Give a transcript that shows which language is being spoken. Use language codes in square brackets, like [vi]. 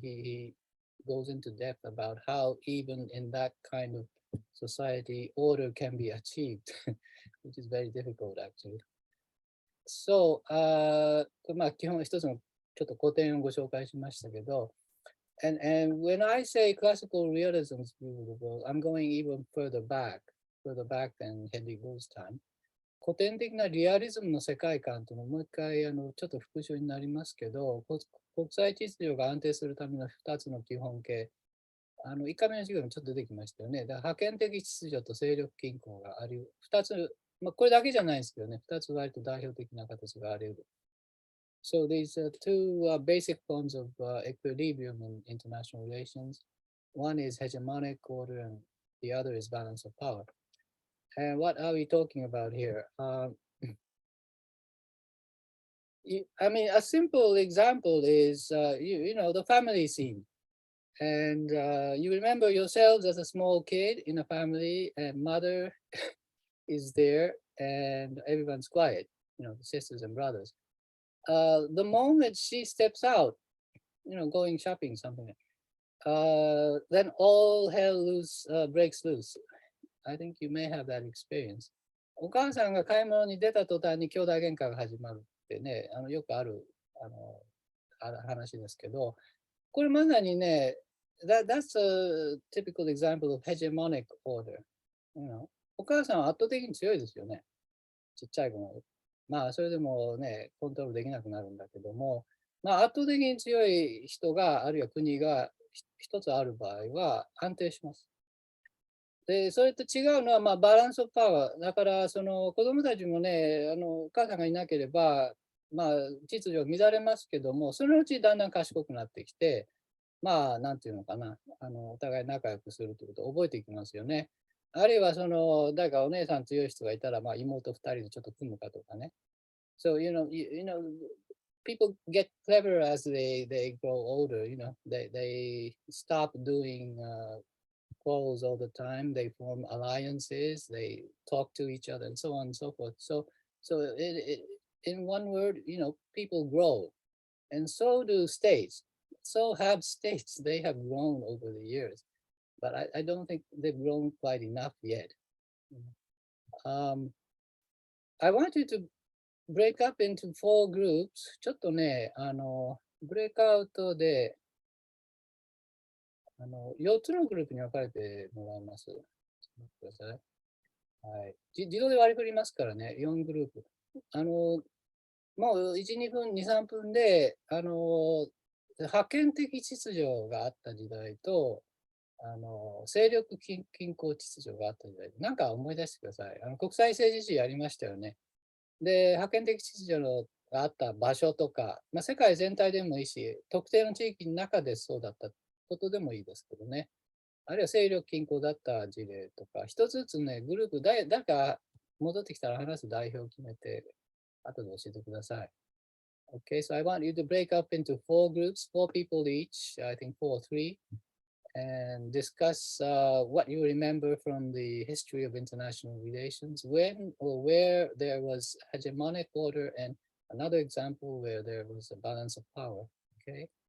[en] He goes into depth about how even in that kind of society, order can be achieved, which is very difficult actually. So, [ja] まあ基本一つのちょっと古典をご紹介しましたけど、 [en] And when I say classical realism's view of the world, I'm going even further back than Henry Bull's time. [ja] 古典的なリアリズムの世界観というのをもう一回ちょっと復習になりますけど、国際秩序が安定するための2つの基本形、1回目の授業にちょっと出てきましたよね。だから覇権的秩序と勢力均衡がある2つ、まあ、これだけじゃないんですけどね、2つ割と代表的な形があり得る。 [en] So these are two basic forms of equilibrium in international relations. One is hegemonic order and the other is balance of power. And what are we talking about here? I mean, a simple example is, you know, the family scene. And you remember yourselves as a small kid in a family and mother is there and everyone's quiet, you know, the sisters and brothers. The moment she steps out, you know, going shopping, something, then all hell breaks loose. I think you may have that experience. [ja] お母さんが買い物に出た途端に兄弟喧嘩が始まるってね、よくある話ですけど、これまさにね、 [en] that's a typical example of hegemonic order. You know? [ja] お母さんは圧倒的に強いですよね。ちっちゃい子も。まあ、それでもね、コントロールできなくなるんだけども、まあ、圧倒的に強い人が、あるいは国が一つある場合は安定します。で、それと違うのは、まあ、バランスオブパワー。だから、その子供たちもね、お母さんがいなければ、まあ、秩序乱れますけども、そのうちだんだん賢くなってきて、まあ、なんていうのかな、お互い仲良くするということを覚えていきますよね。あるいは、誰かお姉さん強い人がいたら、まあ、妹二人でちょっと組むかとかね。 [en] So, you know, people get clever as they grow older, you know, they stop doing quarrels all the time, they form alliances, they talk to each other, and so on and so forth. So in one word, you know, people grow, and so do states. So have states. They have grown over the years, but I don't think they've grown quite enough yet. I want you to break up into 4 groups. [ja] ちょっとね、ブレイクアウトで、4つのグループに分かれてもらいます。ちょっと待ってください。はい。自動で割り振りますからね、4グループ。もう1、2分、2、3分で、覇権的秩序があった時代と、勢力均衡秩序があった時代、なんか思い出してください。国際政治史やりましたよね。で、覇権的秩序があった場所とか、まあ、世界全体でもいいし、特定の地域の中でそうだったことでもいいですけどね。あるいは勢力均衡だった事例とか、一つずつね、グループ、誰か戻ってきたら話す代表を決めて、後で教えてください。 [en] Okay, so I want you to break up into 4 groups, 4 people each, I think 4 or 3, and discuss what you remember from the history of international relations, when or where there was hegemonic order, and another example where there was a balance of power. Okay.